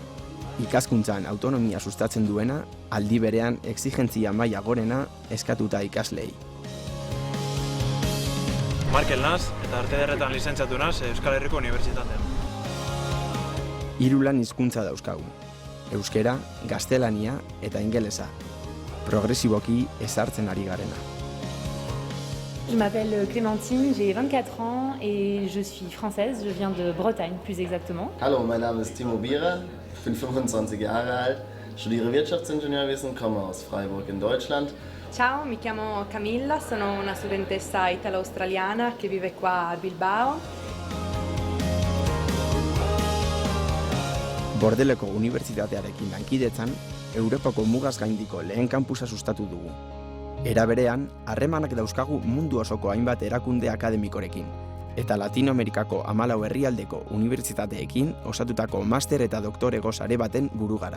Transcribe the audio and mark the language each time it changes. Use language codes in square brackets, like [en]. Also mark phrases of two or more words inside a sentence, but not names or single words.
[eu] Ikaskuntzan autonomia sustatzen duena, aldi berean exigentzia maila gorena eskatuta ikaslei. Markel naz, eta arte ederretan lizentziatu naz Euskal Herriko Unibertsitatean. 3 lan hizkuntza dauzkagu, euskera, gaztelania eta ingelesa. Progresiboki ezartzen ari garena. [fr] Je m'appelle Clémentine, j'ai 24 ans et je suis française, je viens de Bretagne plus exactement. [de] Hallo, mein Name ist Timo Bierer, ich bin 25 Jahre alt, studiere Wirtschaftsingenieurwesen, komme aus Freiburg in Deutschland. [it] Ciao, mi chiamo Camilla, sono una studentessa italo-australiana che vive qua a Bilbao. [eu] Bordeleko Unibertsitatearekin lankidetzan, Europako mugaz gaindiko lehen kampusa sustatu dugu. Era berean, harremanak dauzkagu mundu osoko hainbat erakunde akademikorekin, eta Latinoamerikako 14 herrialdeko unibertsitateekin osatutako master eta doktorego sare baten buru gara.